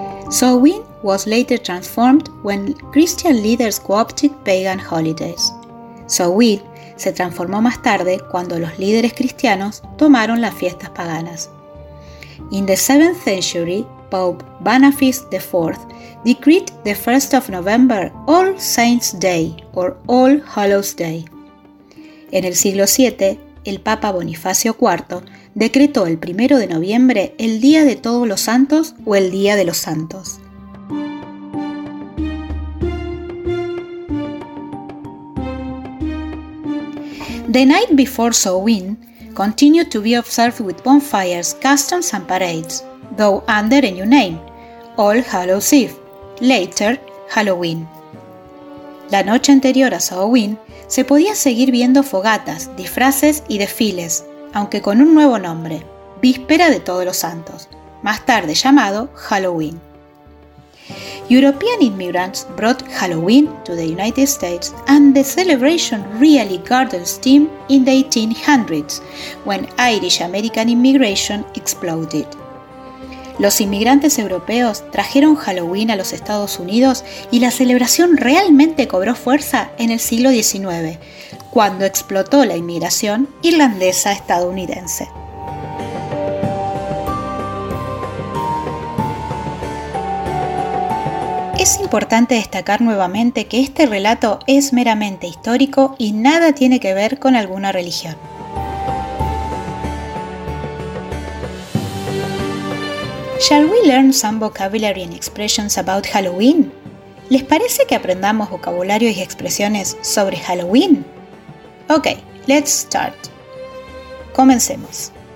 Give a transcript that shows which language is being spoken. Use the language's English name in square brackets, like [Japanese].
[English] Samhain was later transformed when Christian leaders co-opted pagan holidays. [Spanish] Samhain se transformó más tarde cuando los líderes cristianos tomaron las fiestas paganas. [English] In the 7th century, Pope Boniface IV decreed the 1st of November All Saints' Day or All Hallows' Day. [Spanish] En el siglo VII, el Papa Bonifacio IV decretó el 1 de noviembre el Día de Todos los Santos o el Día de los Santos. [English] The night before Samhain continued to be observed with bonfires, customs and parades, though under a new name, All Hallows Eve, later Halloween. [Spanish] La noche anterior a Samhain se podía seguir viendo fogatas, disfraces y desfiles, aunque con un nuevo nombre, Víspera de Todos los Santos, más tarde llamado Halloween. [English] European immigrants brought Halloween to the United States and the celebration really gathered steam in the 1800s, when Irish-American immigration exploded. [Spanish] Los inmigrantes europeos trajeron Halloween a los Estados Unidos y la celebración realmente cobró fuerza en el siglo XIX, cuando explotó la inmigración irlandesa-estadounidense. Es importante destacar nuevamente que este relato es meramente histórico y nada tiene que ver con alguna religión. [English] Shall we learn some vocabulary and expressions about Halloween? [Spanish] ¿Les parece que aprendamos vocabulario y expresiones sobre Halloween? [English] Ok, let's start. [Spanish] Comencemos.